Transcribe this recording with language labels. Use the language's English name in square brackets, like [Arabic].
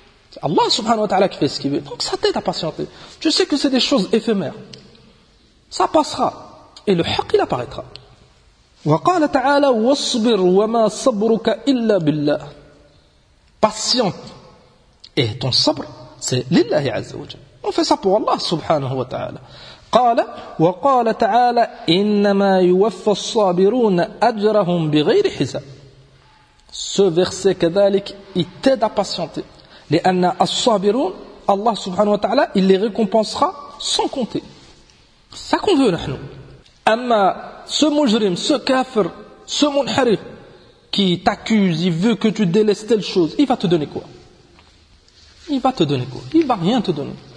[French] C'est Allah subhanahu wa ta'ala qui fait ce qu'il veut. Donc ça t'aide à patienter. Tu sais que c'est des choses éphémères. Ça passera. Et le haqq, il apparaîtra. [Arabic] وَقَالَ تَعَالَى وَاصْبِرْ وَمَا صَبْرُكَ إِلَّا بِاللَّهِ. [French] Patiente. Et ton sabr, c'est لله عز وجل. On fait ça pour Allah subhanahu wa ta'ala. [Arabic] قال وقال تعالى إنما يوفى الصابرون أجرهم بغير حساب. [French] Ce verset كذلك il t'aide à patienter. لأن الصابرون Allah subhanahu wa ta'ala il les récompensera sans compter. Ça qu'on veut نحن. أما ce مجرم, ce كافر, ce منحرف qui t'accuse, il veut que tu délaisses telle chose, il va te donner quoi? Il va te donner quoi? Il va rien te donner.